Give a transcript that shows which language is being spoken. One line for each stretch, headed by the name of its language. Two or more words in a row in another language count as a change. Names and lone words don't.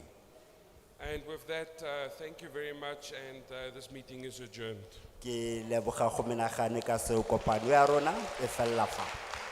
English: And with that, thank you very much, and this meeting is adjourned.
Tswana: Ke leboga go menagane ka seo kopano ya rona e fella fa.